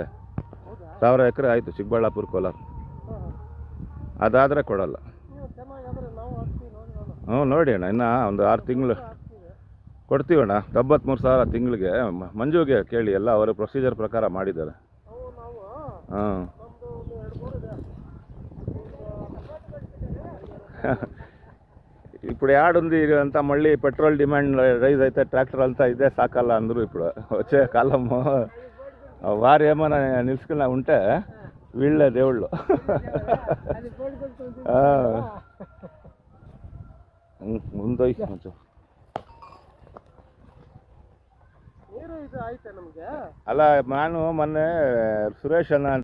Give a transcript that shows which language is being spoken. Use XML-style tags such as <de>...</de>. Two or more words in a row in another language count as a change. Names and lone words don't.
<kn>1000 ಎಕರೆ ಆಯಿತು ಚಿಕ್ಕಬಳ್ಳಾಪುರ, ಕೋಲಾರ. ಅದಾದರೆ ಕೊಡಲ್ಲ. ನೋಡಿ ಅಣ್ಣ, ಇನ್ನು ಒಂದು 6 ತಿಂಗಳು ಕೊಡ್ತೀವಣ್ಣ. 93,000 ತಿಂಗಳಿಗೆ. ಮಂಜುಗೆ ಕೇಳಿ, ಎಲ್ಲ ಅವರ ಪ್ರೊಸೀಜರ್ ಪ್ರಕಾರ ಮಾಡಿದ್ದಾರೆ.</kn> <te>ಹಾಂ ఇప్పుడు యాడుంది అంతా మళ్ళీ</te> <en>petrol demand rise</en> <te>అయితే ట్రాక్టర్ అంతా ఇదే సాకాల అందరూ. ఇప్పుడు వచ్చే కాలము వారు ఏమైనా నిలుచుకున్నా ఉంటే వీళ్ళే దేవుళ్ళు.</te> <kn>ಮುಂದೆ కొంచెం ಅಲ್ಲ, ನಾನು ಮೊನ್ನೆ ಸುರೇಶ್ ಅಣ್ಣ</kn>